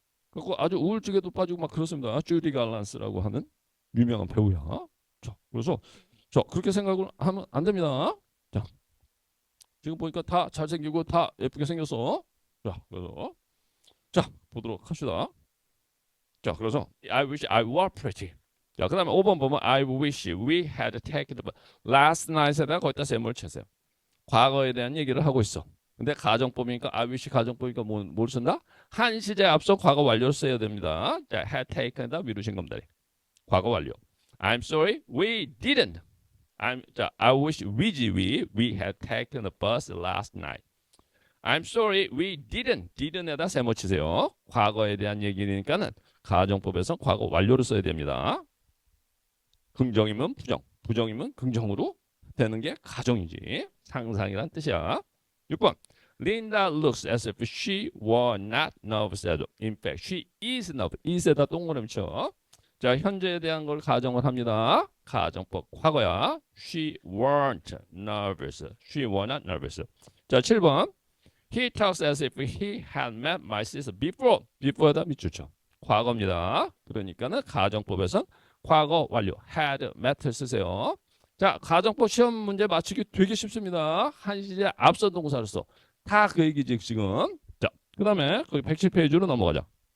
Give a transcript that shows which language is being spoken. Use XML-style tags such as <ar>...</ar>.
<ko>그리고 아주 우울증에도 빠지고 막 그렇습니다. 주디 갈란스라고 하는 유명한 배우야. 자, 그래서 그렇게 생각을 하면 안 됩니다. 자, 지금 보니까 다 잘생기고 다 예쁘게 생겼어. 자, 그래서 자 보도록 합시다. 자, 그래서</ko> <en>I wish I were pretty.</en> <ko>자, 그다음에 5번 보면</ko> <en>I wish we had taken the last night</en> <ko>에다 거기다 셈을 쳐세요. 과거에 대한 얘기를 하고 있어. 근데 가정법이니까 I wish 가정법이니까 뭘 쓴다? 한 시제 앞서 과거 완료를 써야 됩니다. 자, had taken에다 미루신 겁니다. 과거 완료.</ko> <en>I'm sorry, we didn't. 자, I wish we had taken the bus last night. I'm sorry, we didn't</en> <ko>에다 세모 치세요. 과거에 대한 얘기니까는 가정법에서 과거 완료를 써야 됩니다. 긍정이면 부정, 부정이면 긍정으로 되는 게 가정이지. 상상이란 뜻이야. 6번.</ko> <en>Linda looks as if she were not nervous at all. In fact, she is nervous. is</en> <ko>에다 동그라미 쳐. 자, 현재에 대한 걸 가정을 합니다. 가정법 과거야.</ko> <en>She weren't nervous. She were not nervous. 자, 7번. He talks as if he had met my sister before.</en> <ko>before에다 밑줄 쳐. 과거입니다. 그러니까는 가정법에선 과거 완료. had met를 쓰세요. 자, 가정법 시험 문제 맞추기 되게 쉽습니다. 한 시제 앞선 동사를 써. 다 그 얘기지 지금. 자, 그 다음에 거기 107페이지로 넘어가자.</ko>